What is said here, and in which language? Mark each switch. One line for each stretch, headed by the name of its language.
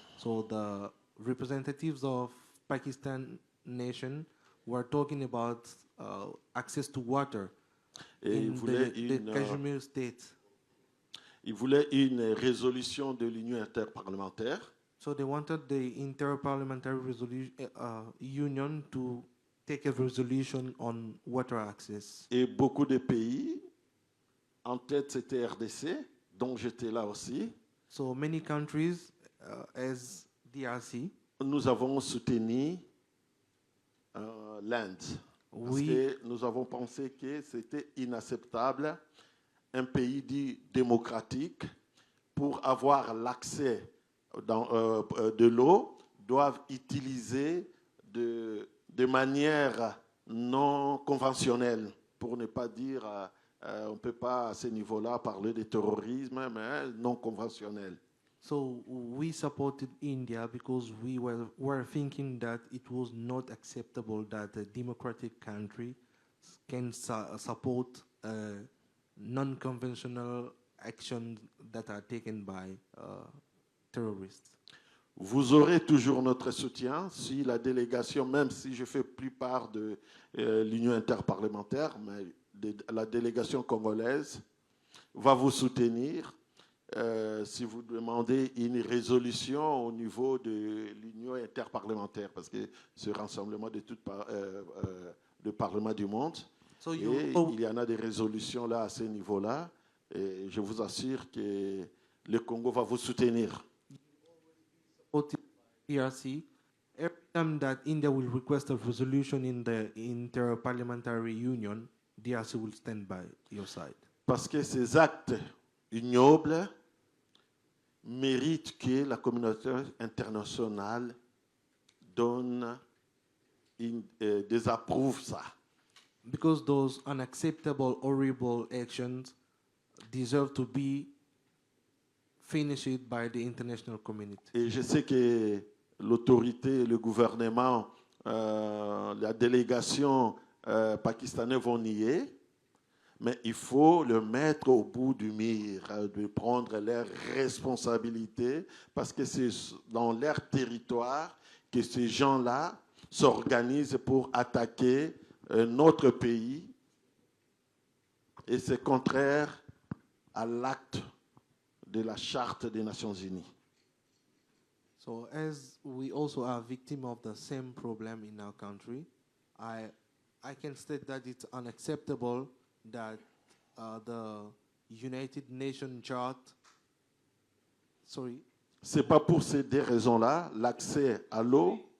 English: So the representatives of Pakistan nation were talking about access to water
French: Et
English: in the Kashmir state.
French: Ils voulaient une résolution de l'Union interparlementaire.
English: So they wanted the Interparliamentary Union to take a resolution on water access.
French: Et beaucoup de pays en tête, c'était RDC, dont j'étais là aussi.
English: So many countries, as DRC,
French: Nous avons soutenu l'Inde. Parce que nous avons pensé que c'était inacceptable, un pays dit démocratique, pour avoir l'accès de l'eau, doivent utiliser de manière non conventionnelle, pour ne pas dire, on ne peut pas à ce niveau-là parler de terrorisme, mais non conventionnel.
English: So we supported India because we were thinking that it was not acceptable that a democratic country can support non-conventional actions that are taken by terrorists.
French: Vous aurez toujours notre soutien si la délégation, même si je fais plus part de l'Union interparlementaire, mais la délégation congolaise va vous soutenir. Si vous demandez une résolution au niveau de l'Union interparlementaire, parce que c'est le rassemblement de tout le Parlement du monde, et il y en a des résolutions là à ce niveau-là, et je vous assure que le Congo va vous soutenir.
English: DRC, every time that India will request a resolution in the Inter-Parliamentary Union, DRC will stand by your side.
French: Parce que ces actes ignobles méritent que la communauté internationale donne désapprouve ça.
English: Because those unacceptable, horrible actions deserve to be finished by the international community.
French: Et je sais que l'autorité, le gouvernement, la délégation pakistanaise vont nier, mais il faut le mettre au bout du mur, de prendre leurs responsabilités, parce que c'est dans leur territoire que ces gens-là s'organisent pour attaquer notre pays, et c'est contraire à l'acte de la Charte des Nations Unies.
English: So as we also are victims of the same problem in our country, I can state that it's unacceptable that the United Nations Chart,
French: C'est pas pour ces deux raisons-là, l'accès à l'eau.